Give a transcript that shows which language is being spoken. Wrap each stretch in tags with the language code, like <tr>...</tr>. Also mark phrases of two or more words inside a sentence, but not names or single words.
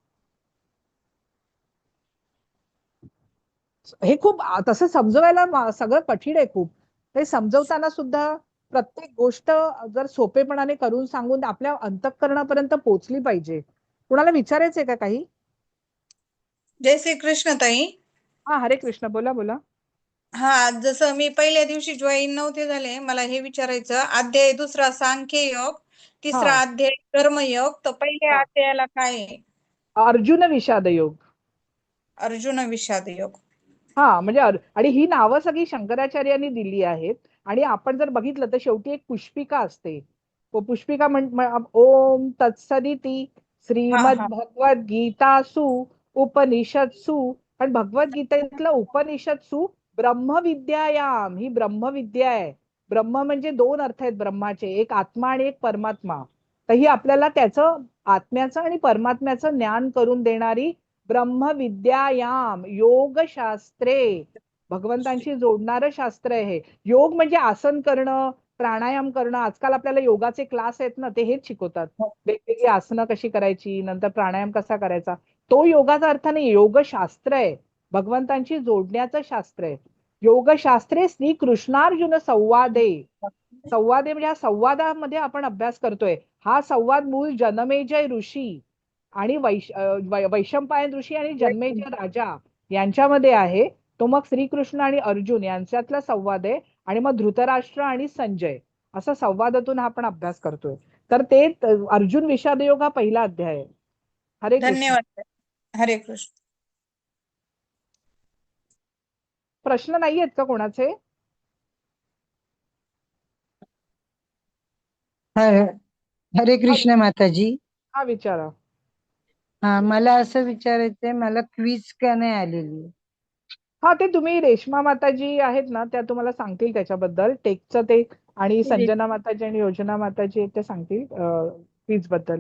<mr>हे खूप तसं समजवायला सगळं कठीण आहे खूप. हे समजवताना सुद्धा प्रत्येक गोष्ट जर सोपेपणाने करून सांगून आपल्या अंतःकरणापर्यंत पोहोचली पाहिजे. कुणाला विचारायचंय का काही? जय श्री कृष्ण ताई. हा, हरे कृष्ण. बोला बोला. हा, जसं मी पहिल्या दिवशी जॉईन नव्हते झाले, मला हे विचारायचं, अध्याय 2 सांख्य योग, हा 3 अध्याय कर्मयोग, तर पहिल्या हा, अध्यायाला काय आहे? अर्जुन विषाद योग. अर्जुन विषाद योग. हा, म्हणजे आणि ही नावं सगळी शंकराचार्यांनी दिली आहेत. आणि आपण जर बघितलं तर शेवटी एक पुष्पिका असते.</mr> <sa>पुष्पिका ओम तत्सदिती</sa> <mr>हा हा.</mr> <sa>श्रीमद भगवद गीतासु उपनिषत्सु.</sa> <mr>आणि भगवद्गीतेतलं उपनिषत्सु ब्रह्मविद्यायाम, ही ब्रह्मविद्या आहे. ब्रह्म म्हणजे 2 अर्थ आहेत ब्रह्माचे, एक आत्मा आणि एक परमात्मा. तर ही आपल्याला त्याचं, आत्म्याचं आणि परमात्म्याचं ज्ञान करून देणारी</mr> <sa>ब्रह्मविद्यायाम योगशास्त्रे.</sa> <mr>भगवंतांशी जोडणारं शास्त्र आहे हे. योग म्हणजे आसन करणं, प्राणायाम करणं. आजकाल आपल्याला योगाचे क्लास आहेत ना, ते हेच शिकवतात. वेगवेगळी आसनं कशी करायची, नंतर प्राणायाम कसा करायचा. तो योगाचा अर्थ नाही, योगशास्त्र आहे. भगवंतांशी जोडण्याचं शास्त्र आहे.</mr> <sa>योगशास्त्रे श्री कृष्णार्जुन संवादे.</sa> <mr>संवादे म्हणजे, हा संवादामध्ये आपण अभ्यास करतोय. हा संवाद मूळ जनमेजय ऋषी आणि वैशंपायन ऋषी आणि जन्मेजय राजा यांच्यामध्ये आहे. तो मग श्रीकृष्ण आणि अर्जुन यांच्यातला संवाद आहे. आणि मग धृतराष्ट्र आणि संजय, असा संवादातून हा आपण अभ्यास करतोय. तर ते अर्जुन विषाद योग हा पहिला अध्याय आहे. हरे कृष्ण. धन्यवाद. हरे कृष्ण. प्रश्न नाही आहेत का कोणाचे? हर- हरे कृष्ण माताजी. हा, विचारा. हा, मला असं विचारायचंय, मला क्विज का नाही आलेली? हा, ते तुम्ही रेश्मा माताजी आहेत ना, त्या तुम्हाला सांगतील त्याच्याबद्दल टेकचं ते. आणि संजना माताजी आणि योजना माताजी आहेत, ते सांगतील फीज बद्दल.</mr>